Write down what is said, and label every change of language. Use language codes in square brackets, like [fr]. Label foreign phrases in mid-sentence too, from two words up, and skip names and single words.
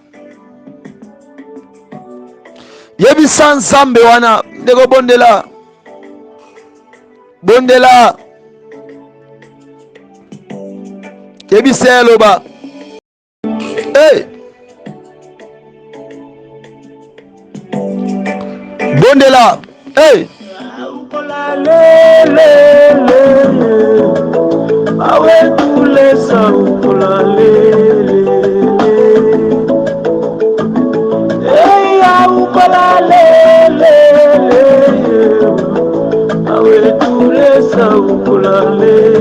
[ln] Yebisa nzambe wana ndeko bondela. Bondela. Yebisa loba. Hey. Bondela. Hey. [bem] Awe tulesa ukulale. Hey, ukulale. Awe tulesa ukulale.